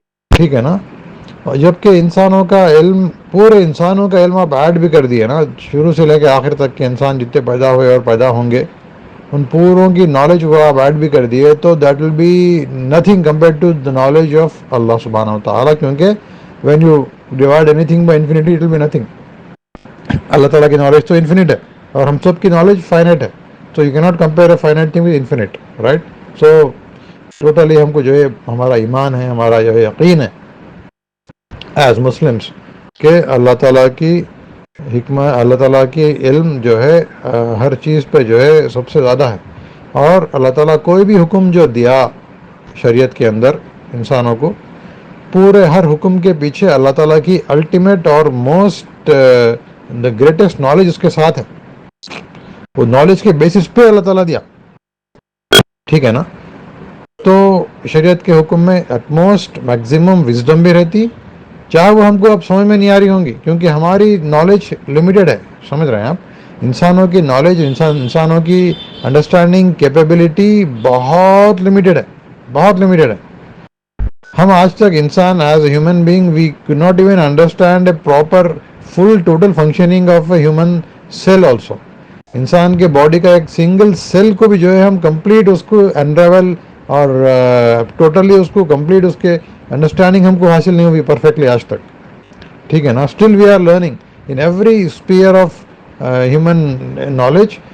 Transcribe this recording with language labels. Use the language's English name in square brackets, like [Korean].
[Urdu] ٹھیک ہے نا؟ جبکہ انسانوں کا علم، پورے انسانوں کا علم آپ ایڈ بھی کر دیے نا، شروع سے لے کے آخر تک کے انسان جتنے پیدا ہوئے اور پیدا ہوں گے، ان پوروں کی نالج کو آپ ایڈ بھی کر دیے تو [English] that will be nothing compare to the knowledge of [Urdu] اللہ سبحانہ و تعالیٰ. [English] کیونکہ when you divide anything by infinity it will be nothing. [Urdu] اللہ تعالیٰ کی نالج تو انفینٹ ہے اور ہم سب کی نالج فائنائٹ ہے. [English] So you cannot compare a finite thing with infinite, right? So totally [Urdu] ہم کو جو ہے ہمارا ایمان ہے، ہمارا جو ہے یقین ہے ایز مسلمس کہ اللہ تعالیٰ کی حکمت، اللہ تعالیٰ کی علم جو ہے ہر چیز پہ جو ہے سب سے زیادہ ہے. اور اللہ تعالیٰ کوئی بھی حکم جو دیا شریعت کے اندر انسانوں کو، پورے ہر حکم کے پیچھے اللہ تعالیٰ کی الٹیمیٹ اور [English] most the greatest [Urdu] نالج اس کے ساتھ ہے. وہ نالج کے بیسس پہ اللہ تعالیٰ دیا. ٹھیک ہے نا؟ تو شریعت کے حکم میں ایٹ موسٹ میکزیمم وزڈم بھی رہتی، چاہے وہ ہم کو اب سمجھ میں نہیں آ رہی ہوں گی، کیونکہ ہماری نالج لمیٹڈ ہے. سمجھ رہے ہیں آپ؟ انسانوں کی نالج، انسانوں کی انڈرسٹینڈنگ کیپیبلٹی بہت لمیٹڈ ہے، بہت لمیٹڈ ہے. ہم آج تک انسان [English] As a human being we could not even understand a proper full total functioning of a human cell also. [Urdu] انسان کے باڈی کا ایک سنگل سیل کو بھی جو ہے ہم کمپلیٹ اس کو انریول اور ٹوٹلی اس کو کمپلیٹ اس کے انڈرسٹینڈنگ ہم کو حاصل نہیں ہوئی پرفیکٹلی آج تک. ٹھیک ہے نا؟ [English] Still we are learning in every sphere of human knowledge.